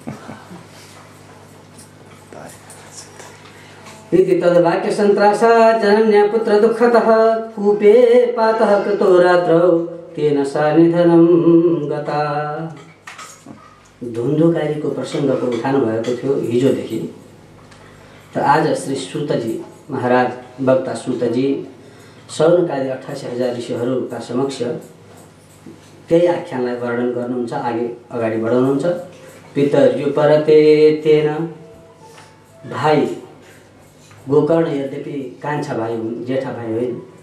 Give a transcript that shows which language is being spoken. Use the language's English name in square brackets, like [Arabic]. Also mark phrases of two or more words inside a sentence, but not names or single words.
[Sanskrit] इति तद्वाक्य सन्त्रासा जनन्या पुत्र दुःखतः कूपे पातः कृतो रात्रौ तेन सा निधनं गता। [Nepali] धुन्धुकारीको प्रसङ्गको उठानु भएको थियो हिजोदेखि। त आज श्री सूतजी महाराज वक्ता सूतजी सौनकादि 88,000 ऋषिहरूका समक्ष त्यही आख्यानलाई वर्णन गर्नुहुन्छ, अगाडि बढाउनुहुन्छ। [Sanskrit] पितर्युपरते तेन, [Nepali] भाइ गोकर्ण यद्यपि कान्छा भाइ हुन्, जेठा भाइ होइन।